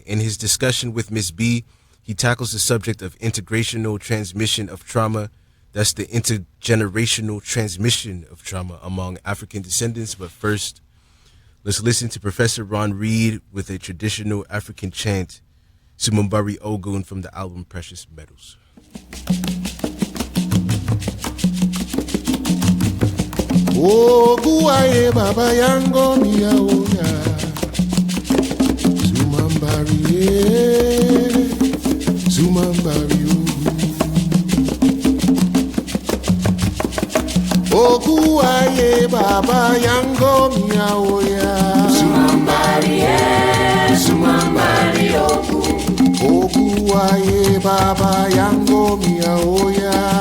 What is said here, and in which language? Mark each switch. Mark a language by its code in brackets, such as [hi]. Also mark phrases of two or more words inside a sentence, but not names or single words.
[en] In his discussion with Miss B, he tackles the subject of integrational transmission of trauma. That's the intergenerational transmission of trauma among African descendants. But first, let's listen to Professor Ron Reed with a traditional African chant, Sumumbari Ogun, from the album Precious Metals. [yo] Oguaye baba yango miaoya Sumambari Oguaye baba yango miaoya Sumambari Oguaye baba yango miaoya